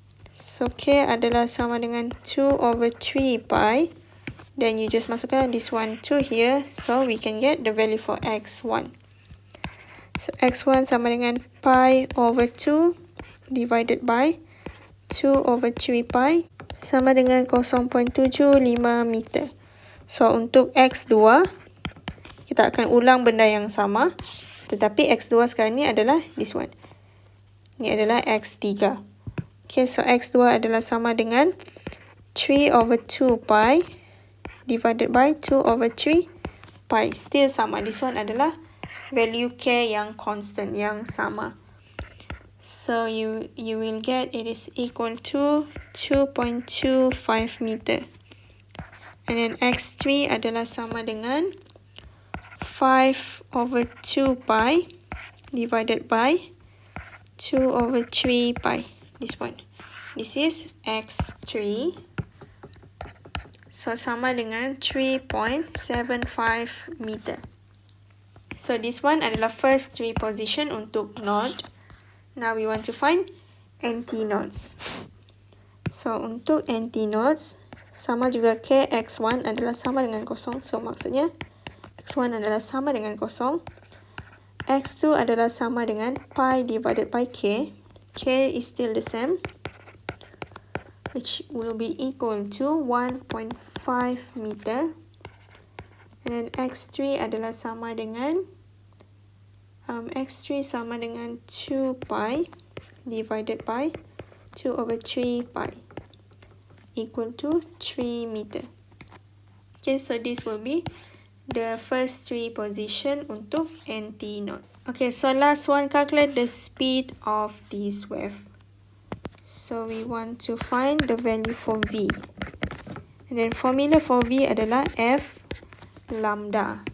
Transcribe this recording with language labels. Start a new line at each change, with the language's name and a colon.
Malay: So K adalah sama dengan 2 over 3 pi.
English: Then you just masukkan this one to here. So we can get the value for X1. So X1 sama dengan pi over 2 divided by 2 over 3 pi sama dengan 0.75 meter.
Malay: So untuk X2, kita akan ulang benda yang sama. Tetapi X2 sekarang ni adalah this one. Ni adalah X3. Okay, so X2 adalah sama dengan 3 over 2 pi divided by 2 over 3 pi. Still sama. This one adalah value K yang constant, yang sama.
English: So you will get it is equal to 2.25 meter.
Malay: And then X3 adalah sama dengan 5 over 2 pi divided by 2 over 3 pi. This one.
English: This is X3. So sama dengan 3.75 meter. So this one adalah first 3 position untuk node. Now we want to find antinodes.
Malay: So untuk antinodes, sama juga K X1 adalah sama dengan 0. So maksudnya X1 adalah sama dengan 0. X2 adalah sama dengan pi divided by K.
English: K is still the same, which will be equal to 1.5 meter.
Malay: And then X3 adalah sama dengan X3 sama dengan 2 pi divided by 2 over 3 pi equal to 3 meter.
English: Okay, so this will be the first 3 position untuk antinodes. Okay, so last one, calculate the speed of this wave. So we want to find the value for V. And then formula for V adalah F lambda.